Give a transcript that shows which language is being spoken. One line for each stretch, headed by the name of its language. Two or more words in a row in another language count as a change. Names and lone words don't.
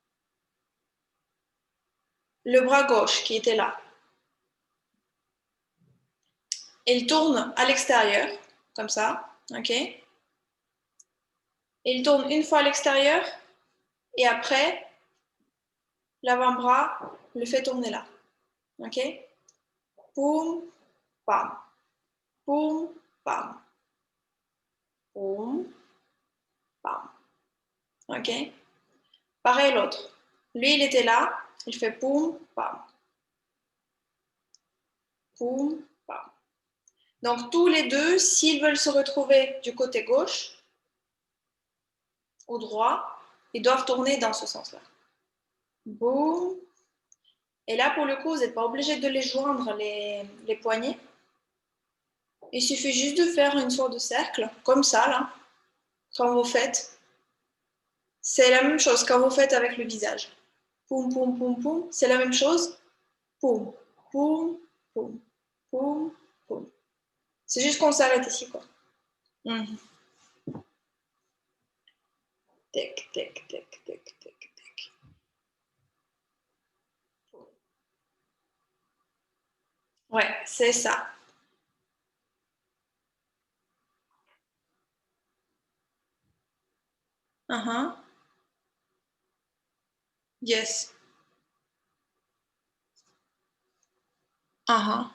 French: Le bras gauche qui était là, il tourne à l'extérieur, comme ça, ok? Il tourne une fois à l'extérieur et après, l'avant-bras le fait tourner là, ok? Boum, pam, poum, pam, poum, pam. Ok? Pareil l'autre. Lui, il était là, il fait poum, pam, poum, pam. Donc tous les deux, s'ils veulent se retrouver du côté gauche ou droit, ils doivent tourner dans ce sens-là. Boum. Et là, pour le coup, vous n'êtes pas obligé de les joindre, les poignets. Il suffit juste de faire une sorte de cercle, comme ça, là, quand vous faites. C'est la même chose quand vous faites avec le visage. Poum, poum, poum, poum. C'est la même chose. Poum, poum, poum, poum, poum. C'est juste qu'on s'arrête ici, quoi. Mhm. Tic, tic, tic, tic, tic, tic. Ouais, c'est ça. Uh-huh. Yes. Uh-huh.